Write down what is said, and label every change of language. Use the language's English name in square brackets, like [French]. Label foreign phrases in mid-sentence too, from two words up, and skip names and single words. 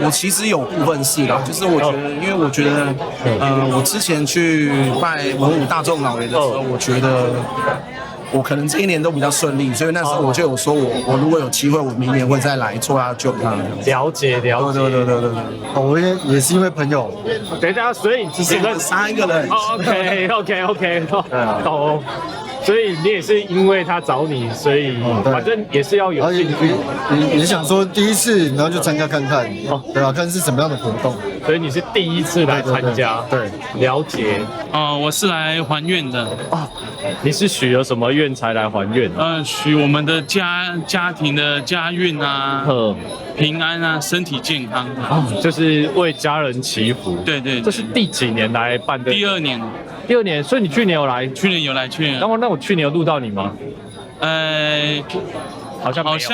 [Chinese] 我其實有部分是啦，就是我覺得，因為我覺得，我之前去拜文武大眾老爺的時候，我覺得我可能這一年都比較順利，所以那時候我就有說我如果有機會，我明年會再來做他眾咖。了解。對。我也是因為朋友。等一下，所以只是 3個人。 OK，懂。所以你也是因為他找你，所以反正也是要有興趣。你是想說第一次，然後就參加看看，對吧？看是什麼樣的活動。所以你是第一次來參加，對，了解。我是來還願的。你是許了什麼願才來還願？許我們的家庭的家運啊，平安啊，身體健康啊，就是為家人祈福。對。這是第幾年來辦的？第2年。第2年，所以你去年有來？去年有來。那我去年有錄到你嗎？好像